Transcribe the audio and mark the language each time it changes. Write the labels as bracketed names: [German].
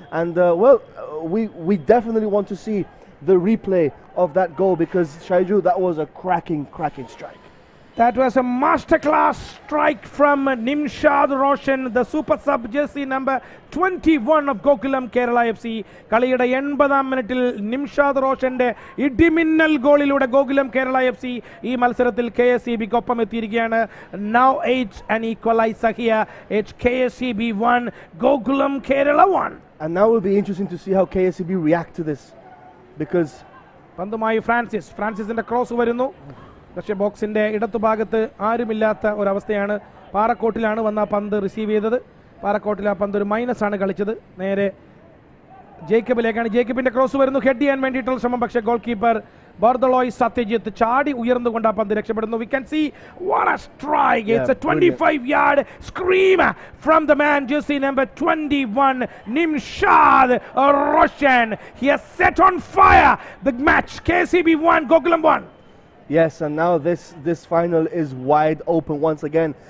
[English] And we definitely want to see the replay of that goal, because Shaiju, that was a cracking strike. That was a masterclass strike from Nimshad Roshan, the super sub, jersey number 21 of GOKULAM Kerala FC. [Malayalam] കളിയുടെ 80-ാം മിനിറ്റിൽ നിംഷാദ് റോഷന്റെ ഇടിമിന്നൽ ഗോളിലൂടെ GOKULAM Kerala FC ഈ മത്സരത്തിൽ KSEB-ക്കൊപ്പം എത്തിയിരിക്കുകയാണ്. [English] Now it's an equalizer here. It's KSEB 1, GOKULAM Kerala 1. And now it will be interesting to see how KSEB react to this, because [Malayalam] പന്തുമായി ഫ്രാൻസിസിന്റെ cross വരുന്നു. പക്ഷേ ബോക്സിന്റെ ഇടത്തുഭാഗത്ത് ആരുമില്ലാത്ത ഒരവസ്ഥയാണ്. പാറക്കോട്ടിലാണ് വന്ന പന്ത് റിസീവ് ചെയ്തത്. പാറക്കോട്ടിൽ ആ പന്ത് ഒരു മൈനസ് ആണ് കളിച്ചത്. നേരെ ജേക്കബിലേക്കാണ്. ജേക്കബിന്റെ ക്രോസ് വരുന്നു, ഹെഡ് ചെയ്യാൻ വേണ്ടിയിട്ടുള്ള ശ്രമം, പക്ഷേ ഗോൾ കീപ്പർ ബർദലോയ് സത്യജിത്ത് ചാടി ഉയർന്നുകൊണ്ട് ആ പന്ത് രക്ഷപ്പെടുന്നു. [English] We can see what a strike. It's a 25-yard scream from the man, jersey number 21, Nimshad Roshan. He has set on fire the match. KSEB 1, GOKULAM 1. Yes, and now this final is wide open once again.